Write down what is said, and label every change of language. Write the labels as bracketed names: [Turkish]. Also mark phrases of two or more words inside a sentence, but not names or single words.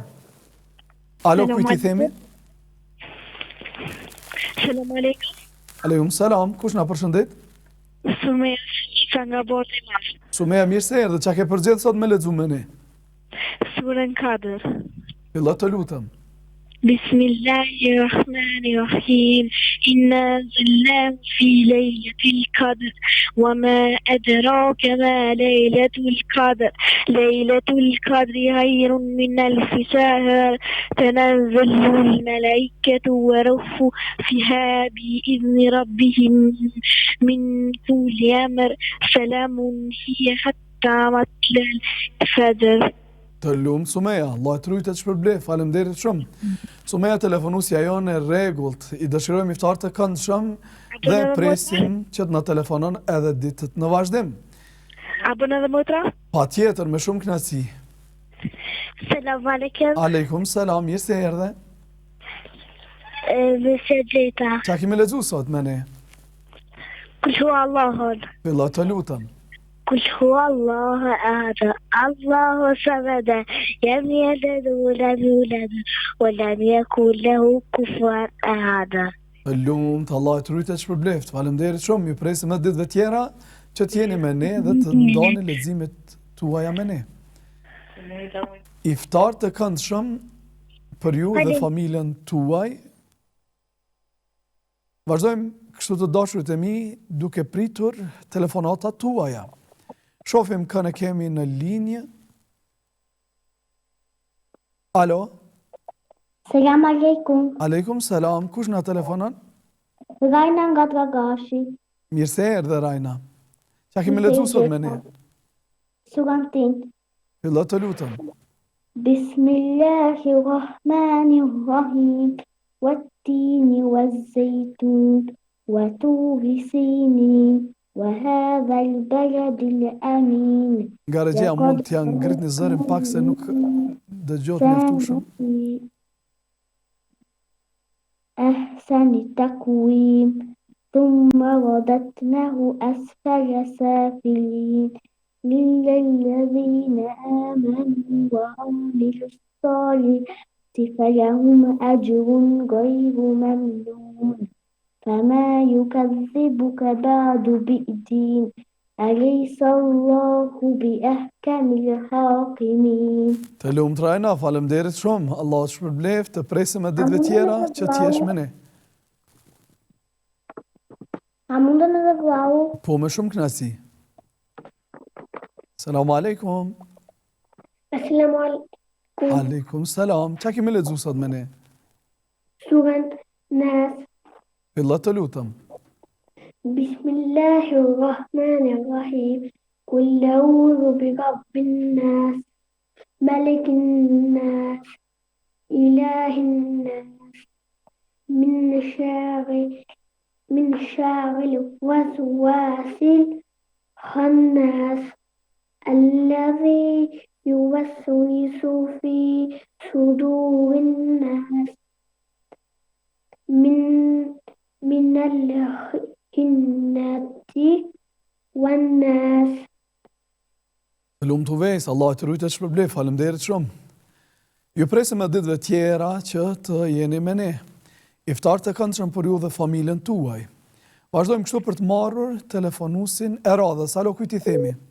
[Albanian] Alo, kujt i themi? [Arabic] سلام عليكم. عليكم سلام, [Albanian] kush na përshëndet? Sumeja Shika nga Borë i Madh. Sumeja, mirë se erdhe, çka ke përgjedhur sot me lexuar me ne? Surën Kadr. Fillo të lutem. [Arabic] بسم الله الرحمن الرحيم. إنا أنزلناه في ليلة القدر وما أدراك ما ليلة القدر. ليلة القدر خير من ألف شهر. تنزل الملائكة والروح فيها بإذن ربهم من كل أمر. سلام هي حتى مطلع الفجر. [Albanian] Të lumë, Sumeja, Allah të rujtë të shpërblef, faleminderit shumë. Sumeja, telefonusja jonë e rregullt, i dëshirojmë iftar të këndshëm dhe presim që të na telefonon edhe ditët në vazhdim. A bën edhe motra? Patjetër, me shumë kënaqësi. [Arabic] سلام عليكم. عليكم سلام, [Albanian] mirë se erdhe. Me Gjeta. Çka kemi lexuar sot me ne? [Arabic] قل هو الله. [Albanian] Fillo të lutem. [Arabic] قل هو الله أحد الله الصمد لم يلد ولم يولد ولم يكن له كفوا أحد. [Albanian] Lumt, Allah të rujtë të shpërbleft. Faleminderit shumë, ju presim edhe ditëve tjera që të jeni me ne dhe të ndani leximet tuaja me ne. Iftar të këndshëm për ju dhe familjen tuaj. Vazhdojmë kështu të dashurit e mi duke pritur telefonatat tuaja. Shofim kënë kemi në linjë. Alo? [Arabic] سلام عليكم. عليكم سلام. [Albanian] Kush na telefonon? Rajna nga Dragashi. Mirë se erdhe, Rajna. Çka kemi lexuar sot me ne? Surën Tin. Fillo të lutem. [Arabic] بسم الله الرحمن الرحيم. والتين والزيتون وطور سينين. وهذا البلد الأمين. [Albanian] Nga regjia mund t'ja ngrit një zërin pak se nuk dëgjohet mjaftueshëm. [Arabic] أحسن التقويم ثم رددناه أسفل سافلين للذين آمنوا وعملوا الصالحات فلهم أجر غير ممنون فما يكذبك بعد بالدين أليس الله بأحكم الحاكمين. [Albanian] Të lumt Rajna, faleminderit shumë. Allah të shpërbleft, të presim e ditëve tjera që t'jesh me ne. A mundën edhe vlau? Po me shumë kënaqësi. [Arabic] السلام عليكم. السلام عليكم. عليكم السلام. [Albanian] Qa kemi lexuar sot me ne? Surën Nas. Fillo të lutëm. [Arabic] بسم الله الرحمن الرحيم. قل أعوذ برب الناس، ملك الناس، إله الناس، من شر الوسواس الخناس، الذي يوسوس في صدور الناس، من الجنة والناس. [Albanian] Të lumt Uvejs, Allah të rujtë të shpërblef, faleminderit shumë. Ju presim e ditëve tjera që të jeni me ne. Iftar të këndshëm për ju dhe familjen tuaj. Vazhdojmë kështu për të marrur telefonusin e radhës. Alo, kujt i themi?